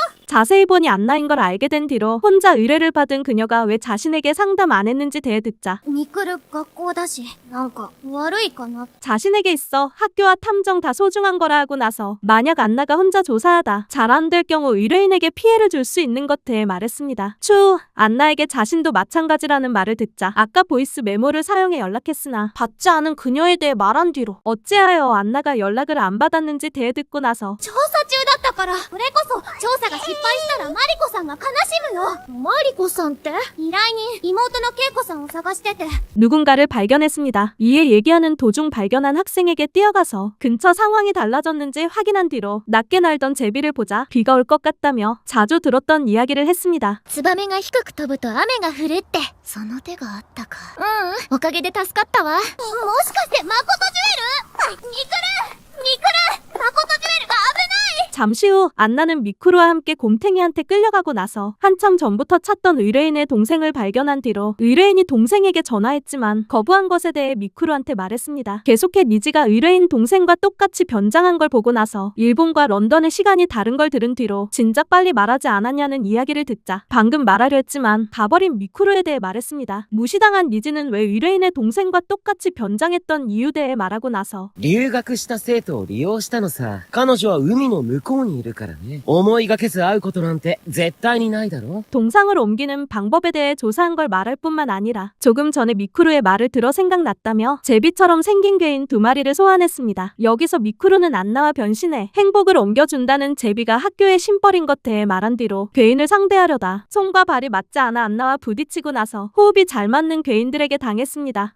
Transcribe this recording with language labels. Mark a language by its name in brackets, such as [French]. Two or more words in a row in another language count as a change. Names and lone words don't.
[Korean] 자세히 보니 안나인 걸 알게 된 뒤로 혼자 의뢰를 받은 그녀가 왜 자신에게 상담 안 했는지 대해듣자 [Japanese] ミクル学校だし、なんか悪いかな。 [Korean] 자신에게 있어 학교와 탐정 다 소중한 거라 하고 나서 만약 안나가 혼자 조사하다 잘 안 될 경우 의뢰인에게 피해를 줄 수 있는 것 대해 말했습니다. 추후 안나에게 자신도 마찬가지라는 말을 듣자 아까 보이스 메모를 사용해 연락했으나 받지 않은 그녀에 대해 말한 뒤로 어찌하여 안나가 연락을 안 받았는지 대해듣고 나서 [Japanese] 調査中だったから、それこそ調査が失敗したらマリコさんが悲しむよ。マリコさんって依頼人、妹のケイコさんを探してて。 [Korean] 누군가를 발견했습니다. 이에 얘기하는 도중 발견한 학생에게 뛰어가서 근처 상황이 달라졌는지 확인한 뒤로 낮게 날던 제비를 보자 비가 올 것 같다며 자주 들었던 이야기를 했습니다. [Japanese] ツバメが低く飛ぶと雨が降るって。その手があったか。おかげで助かったわ。もしかしてマコトジュエル？ミクルマコトジュエルが危ない！ [Korean] 잠시 후 안나는 미쿠루와 함께 곰탱이한테 끌려가고 나서 한참 전부터 찾던 의뢰인의 동생을 발견한 뒤로 의뢰인이 동생에게 전화했지만 거부한 것에 대해 미쿠루한테 말했습니다. 계속해 니지가 의뢰인 동생과 똑같이 변장한 걸 보고 나서 일본과 런던의 시간이 다른 걸 들은 뒤로 진작 빨리 말하지 않았냐는 이야기를 듣자 방금 말하려 했지만 가버린 미쿠루에 대해 말했습니다. 무시당한 니지는 왜 의뢰인의 동생과 똑같이 변장했던 이유 대해 말하고 나서 [Japanese] 留学した生徒を利用したのさ。彼女は海の向こうにいるからね。思いがけず会うことなんて絶対にないだろ。 [Korean] 동상을 옮기는 방법에 대해 조사한 걸 말할 뿐만 아니라 조금 전에 미쿠루의 말을 들어 생각났다며 제비처럼 생긴 괴인 2마리를 소환했습니다. 여기서 미쿠루는 안나와 변신해 행복을 옮겨준다는 제비가 학교의 심벌인 것 대해 말한 뒤로 괴인을 상대하려다 손과 발이 맞지 않아 안나와 부딪히고 나서 호흡이 잘 맞는 괴인들에게 당했습니다.